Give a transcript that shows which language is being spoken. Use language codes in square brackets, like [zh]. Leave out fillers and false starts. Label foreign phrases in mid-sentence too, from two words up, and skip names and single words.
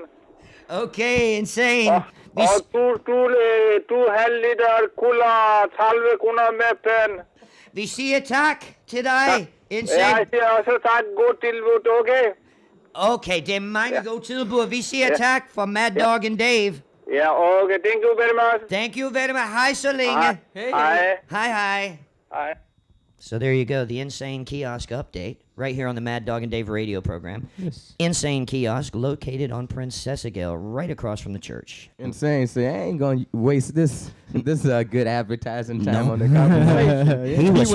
[da] Okay, Insane. Vi, Og 2,5 liter cola 30 kroner med pande. vi siger tak til dig, Ja, Insane. jeg siger også tak. God tilbud, okay? Okay, det er mange gode tilbud. Vi siger tak for Maddog and Dave. [en] Ja, okay. Thank you very much. Thank you very much. [da] Hej så længe. Hej. [en] Hi. [da] Hej. [en] So there you go, the Insane Kiosk update, right here on the Mad Dog and Dave radio program. Yes. Insane Kiosk, located on Princessa Gale, right across from the church. Insane. Say I ain't gonna waste this good advertising time on the conversation. He was-